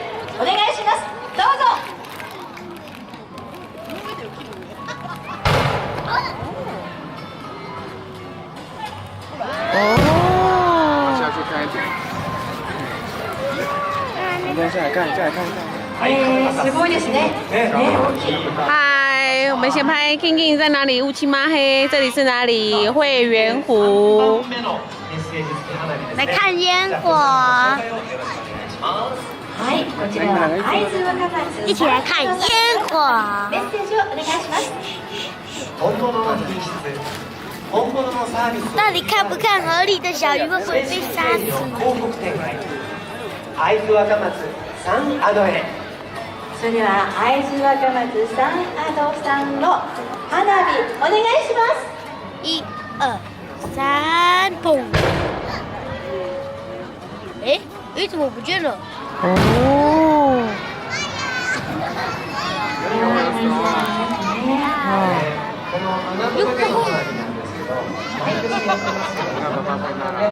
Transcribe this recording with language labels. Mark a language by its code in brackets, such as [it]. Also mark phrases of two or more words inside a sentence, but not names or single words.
[ja] お願いします。どうぞ。 [zh] 下去看一点。你再下来看，再来看一看。 [ja] すごいですね。ね、大きい。 [zh] 嗨，我们先拍 King King 在哪里？乌漆嘛黑，这里是哪里？会员湖。来看烟火， [ja] はい、こちらは会津若松。 [zh] 一起来看烟火。 [ja] メッセージをお願いします。本物の品質、本物のサービスを [zh] 到底看不看河里的小鱼会不会被杀死？ [ja] 広告展開。会津若松サンアドへ。それでは会津若松サンアドさんの花火お願いします。 [zh] 一二三，砰！哎，怎么不见了？哦。 [ja] この花火なんですけど、毎年やってます。